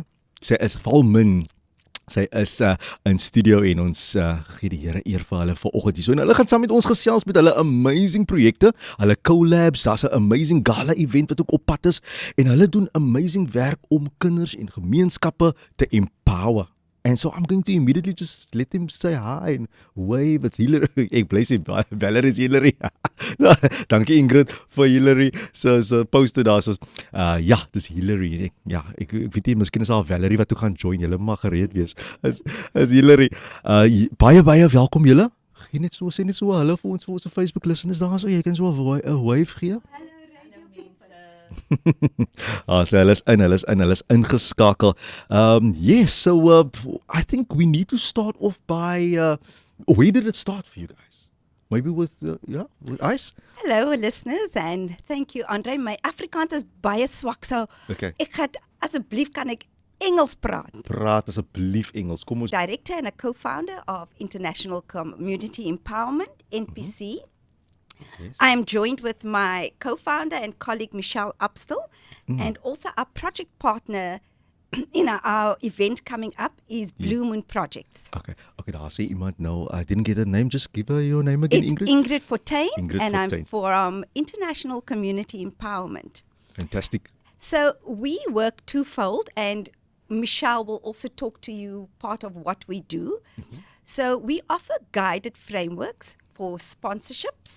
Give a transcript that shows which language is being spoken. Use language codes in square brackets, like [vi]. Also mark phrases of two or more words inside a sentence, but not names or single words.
[af] Sy is volmin. Sy is in studio en ons gee die Here eer vir hulle vanoggend hier. So en hulle gaan saam met ons gesels met hulle amazing projekte, hulle collabs, daar's 'n [en] amazing gala event [af] wat ook op pad is en hulle doen amazing werk om kinders en gemeenskappe te empower. [en] And so I'm going to immediately just let him say hi and wave. It's Hillary. [af] Ek bly sê Valerie is Hillary. Dankie Ingrid vir Hillary. So poste daar so. Ja, dis Hillary. Ek weet nie, miskien is daar Valerie wat toe gaan join. Julle mag gereed wees. Is Hillary. Baie welkom julle. Gee net so sê net so hallo vir ons Facebook listeners daar so. Jy kan so 'n wave gee. So hulle is ingeskakel. [en] Yes, so I think we need to start off by where did it start for you guys? Maybe with with Ice? Hello listeners and thank you Andre. [af] My Afrikaans is baie swak, so Okay. ek gaan asseblief kan ek Engels praat. Praat asseblief Engels. Kom ons [en] Director and a co-founder of International Community Empowerment, NPC. Yes. I am joined with my co-founder and colleague Ubsdell, and also our project partner in our event coming up is Blue Moon Projects. [af] Okay, daar sê iemand nou, [en] I didn't get a name, just give her your name again, It's Ingrid. Ingrid Fortuin, Ingrid and Fortuin. I'm for International Community Empowerment. Fantastic. So we work twofold, and Michelle will also talk to you part of what we do. So we offer guided frameworks for sponsorships